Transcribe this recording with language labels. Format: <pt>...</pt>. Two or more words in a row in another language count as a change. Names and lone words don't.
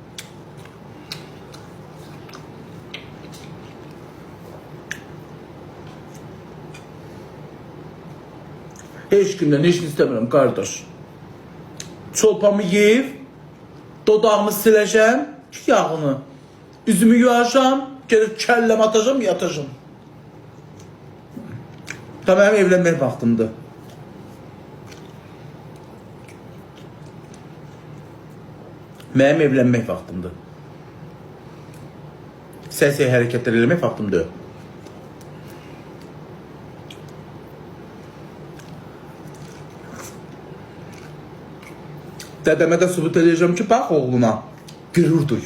<tr>Hiç günden hiç istemiyorum kardeş. Çolpamı yiyip, dodağımı sileceğim, yağını, üzümü yuacağım, gelip kellem atacağım, yatacağım. Tamam, evlenmek vaktimdi.</tr> <az>Mənim evlənmək vaxtımdır. Səs-səy hərəkətlər eləmək vaxtımdır. Dədəmə də sübut edəcəm ki, bax oğluna qürur duy.</az>